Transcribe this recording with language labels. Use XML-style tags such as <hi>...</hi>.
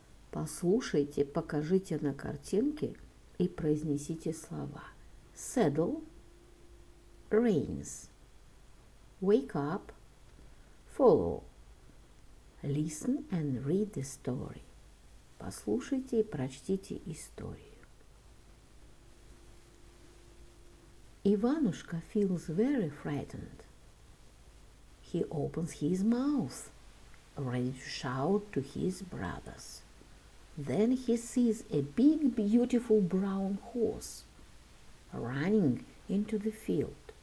<ru>Послушайте, покажите на картинке и произнесите слова.</ru> <en>Saddle, reins. Wake up, follow. Listen and read the story.</en> <ru>Послушайте и прочтите историю.</ru> <en>Иванушка feels very frightened. He opens his mouth, ready to shout to his brothers. Then he sees a big, beautiful brown horse running into the field.</en>